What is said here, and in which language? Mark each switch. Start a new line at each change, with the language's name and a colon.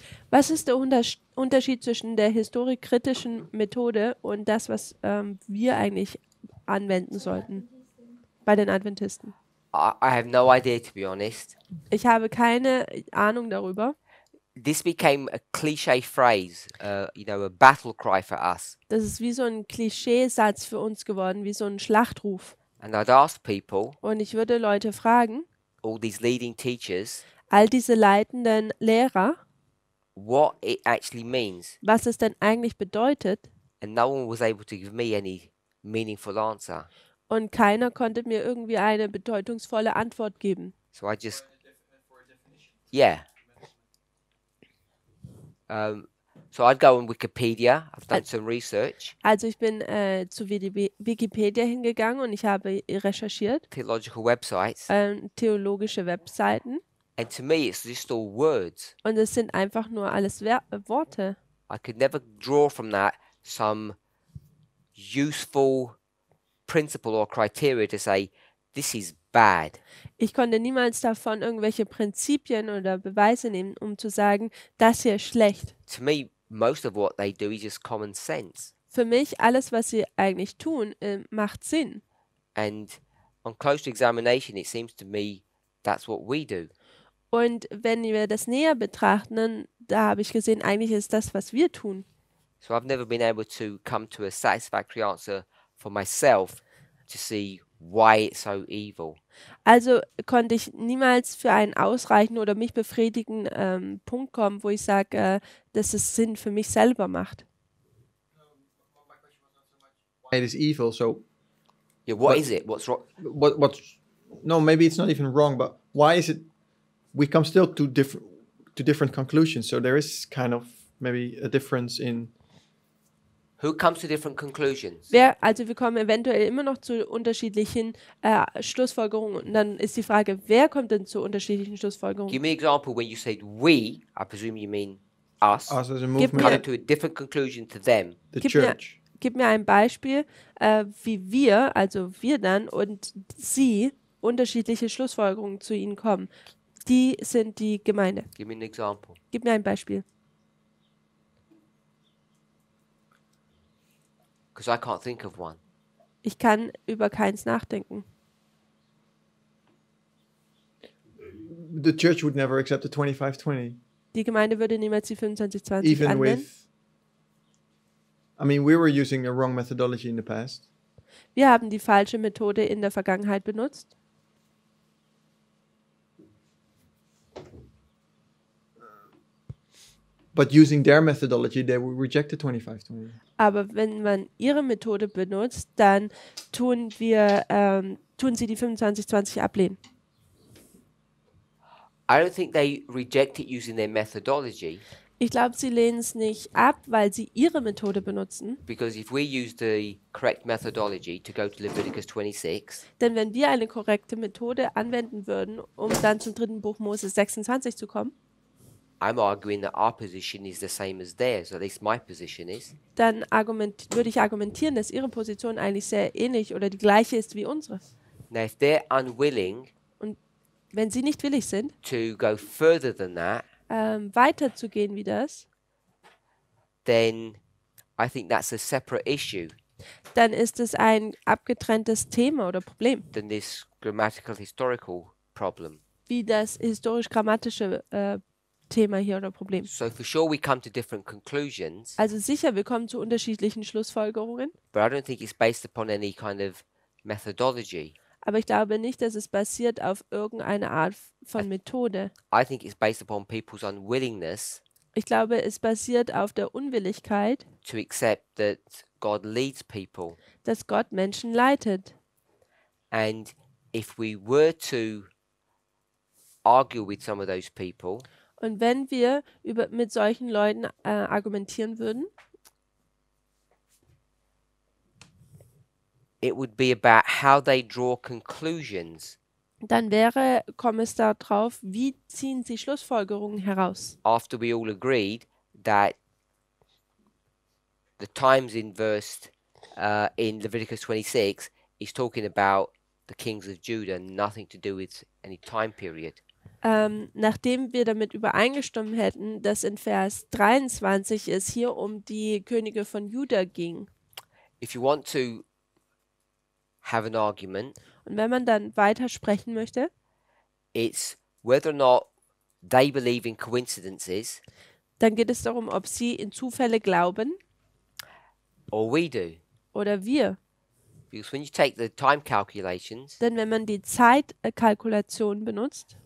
German: Was ist der Unterschied zwischen der historikkritischen Methode und das, was wir eigentlich anwenden sollten bei den Adventisten?
English: I have no idea, to be honest.
German: Ich habe keine Ahnung darüber.
English: This became a cliche phrase, a battle cry for us.
German: Das ist wie so ein Klischeesatz für uns geworden, wie so ein Schlachtruf.
English: And I'd ask people,
German: Und ich würde Leute fragen,
English: all these leading teachers,
German: all diese leitenden Lehrer,
English: what it actually means.
German: was es denn eigentlich bedeutet.
English: And no one was able to give me any meaningful answer.
German: Und keiner konnte mir irgendwie eine bedeutungsvolle Antwort geben.
English: So I just, yeah. So I'd go on Wikipedia. I've done some research.
German: Also ich bin zu Wikipedia hingegangen und ich habe recherchiert,
English: Theological websites.
German: theologische Webseiten.
English: And to me, it's just all words.
German: Und es sind einfach nur alles Worte.
English: I could never draw from that some useful principle or criteria to say, this is bad.
German: Ich konnte niemals davon irgendwelche Prinzipien oder Beweise nehmen, um zu sagen, das hier ist schlecht.
English: To me, most of what they do is just common sense.
German: Für mich, alles, was sie eigentlich tun, macht Sinn.
English: And on closer examination, it seems to me that's what we do.
German: Und wenn wir das näher betrachten, dann, da habe ich gesehen, eigentlich ist das, was wir tun.
English: So I've never been able to come to a satisfactory answer for myself to see why it's so evil.
German: Also konnte ich niemals für einen ausreichenden oder mich befriedigenden Punkt kommen, wo ich sage, dass es Sinn für mich selber macht.
English: It is evil. So Yeah, what But- is it? What's wrong? what's no, maybe it's not even wrong, but why is it we come still to different conclusions? So there is kind of maybe a difference in Who comes to different conclusions?
German: Also wir kommen eventuell immer noch zu unterschiedlichen Schlussfolgerungen. Und dann ist die Frage, wer kommt denn zu unterschiedlichen
English: Give
German: Schlussfolgerungen?
English: me an example when you said we, I presume you mean us, us as a Give movement, me coming to a different conclusion to them. the
German: Gib mir-
English: church.
German: Gib mir ein Beispiel, wie wir, also wir dann und sie, unterschiedliche Schlussfolgerungen zu ihnen kommen. Die sind die Gemeinde.
English: Give me an example.
German: Gib mir ein Beispiel.
English: Because I can't think of one.
German: Ich kann über keins nachdenken.
English: The church would never accept the 25-20,
German: Die Gemeinde würde niemals die 25-20
English: even
German: anwenden.
English: with. I mean, we were using a wrong methodology in the past,
German: Wir haben die falsche Methode in der Vergangenheit benutzt.
English: but using their methodology, they would reject the 25-20.
German: Aber wenn man ihre Methode benutzt, dann tun sie die 25-20 ablehnen.
English: I don't think they reject it using their methodology,
German: Ich glaube, sie lehnen es nicht ab, weil sie ihre Methode benutzen.
English: because if we use the correct methodology to go to Leviticus 26,
German: Denn wenn wir eine korrekte Methode anwenden würden, um dann zum 3. Buch Mose 26 zu kommen,
English: I'm arguing that our position is the same as theirs, or at least my position is.
German: dann würde ich argumentieren, dass ihre Position eigentlich sehr ähnlich oder die gleiche ist wie unsere.
English: Now, if they're unwilling
German: Wenn sie nicht willig sind,
English: to go further than that,
German: weiterzugehen wie das,
English: then I think that's a separate issue
German: dann ist es ein abgetrenntes Thema oder Problem,
English: than this grammatical historical problem.
German: wie das historisch-grammatische Thema hier oder Problem.
English: So for sure we come to different conclusions,
German: Also sicher, wir kommen zu unterschiedlichen Schlussfolgerungen,
English: but I don't think it's based upon any kind of methodology.
German: aber ich glaube nicht, dass es basiert auf irgendeine Art von Methode.
English: I think it's based upon people's unwillingness
German: Ich glaube, es basiert auf der Unwilligkeit,
English: to accept that God leads people.
German: dass Gott Menschen leitet.
English: And if we were to argue with some of those people,
German: Und wenn wir mit solchen Leuten argumentieren würden,
English: it would be about how they draw conclusions
German: dann komme es darauf, wie ziehen sie Schlussfolgerungen heraus.
English: after we all agreed that the times in verse in Leviticus 26 is talking about the kings of Judah, nothing to do with any time period.
German: Nachdem wir damit übereingestimmt hätten, dass in Vers 23 es hier um die Könige von Juda ging.
English: If you want to have an argument,
German: Und wenn man dann weiter sprechen möchte,
English: it's whether or not they believe in coincidences
German: dann geht es darum, ob sie in Zufälle glauben
English: or we do.
German: oder wir.
English: Because when you take the time calculations,
German: Denn wenn man die Zeitkalkulation benutzt,